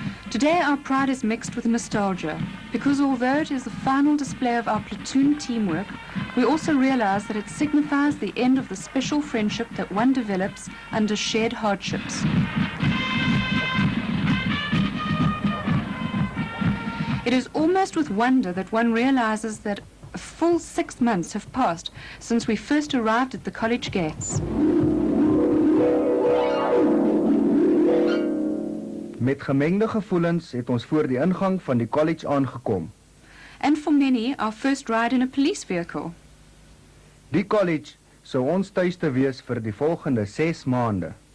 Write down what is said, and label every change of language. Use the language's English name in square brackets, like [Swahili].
[English] Today our pride is mixed with nostalgia, because although it is the final display of our platoon teamwork, we also realize that it signifies the end of the special friendship that one develops under shared hardships. It is almost with wonder that one realizes that a full 6 months have passed since we first arrived at the college gates. [Afrikaans] Met gemengde gevoelens het ons voor die ingang van die college aangekom. [English] And for many, our first ride in a police vehicle. [Afrikaans] Die college sou ons tuiste wees vir die volgende 6 maande.